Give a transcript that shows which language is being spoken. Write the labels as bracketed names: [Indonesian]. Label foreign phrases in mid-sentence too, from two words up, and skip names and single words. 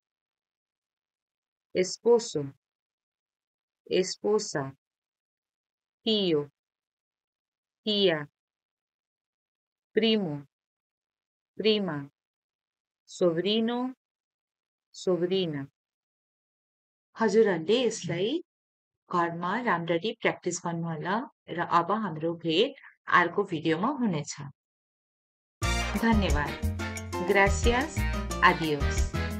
[Spanish] esposo, esposa, tío, tía, primo, prima, sobrino, sobrina। [Nepali] हजुरहरूले यसलाई घरमा राम्ररी प्र्याक्टिस गर्नुहोला र अब हाम्रो भेट अर्को भिडियोमा हुनेछ। [Spanish] धन्यवाद। gracias, adiós.